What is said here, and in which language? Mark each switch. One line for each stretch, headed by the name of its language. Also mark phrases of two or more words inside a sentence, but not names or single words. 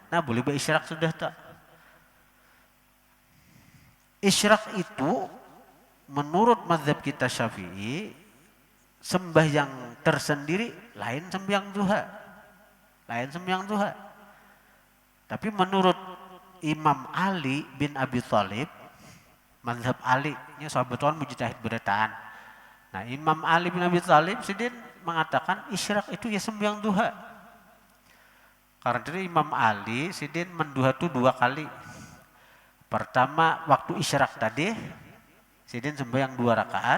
Banjar: Nah, boleh berisyraq sudah tak? Isyraq itu menurut mazhab kita Syafi'i sembahyang tersendiri lain sembahyang duha. Lain sembahyang duha. Tapi menurut Imam Ali bin Abi Thalib, mazhab Ali, ini sahabat Tuhan mujtahid berataan. Nah, Imam Ali bin Abi Thalib sidin mengatakan isyraq itu ya sembahyang duha. Karena itu Imam Ali sidin menduha itu 2 kali. Pertama waktu isyraq tadi sidin sembahyang 2 rakaat.